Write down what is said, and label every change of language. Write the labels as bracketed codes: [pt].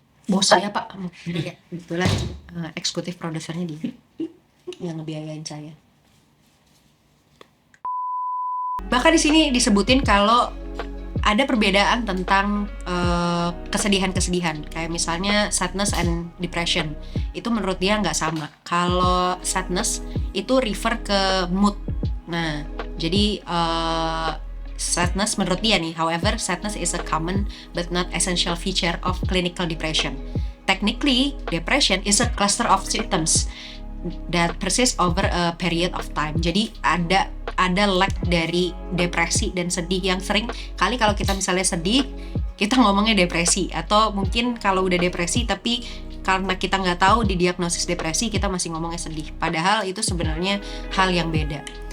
[id] Bos saya Pak, ya, kebetulan eksekutif produsernya dia yang ngebiayain saya. Bahkan di sini disebutin kalau ada perbedaan tentang kesedihan-kesedihan, kayak misalnya [en] sadness and depression. [id] Itu menurut dia nggak sama. Kalau sadness itu refer ke mood. Nah, jadi sadness menurut dia nih, [en] however, sadness is a common but not essential feature of clinical depression. Technically, depression is a cluster of symptoms that persist over a period of time. [id] Jadi ada lag dari depresi dan sedih yang sering kali kalau kita misalnya sedih, kita ngomongnya depresi, atau mungkin kalau udah depresi tapi karena kita nggak tahu di diagnosis depresi, kita masih ngomongnya sedih. Padahal itu sebenarnya hal yang beda.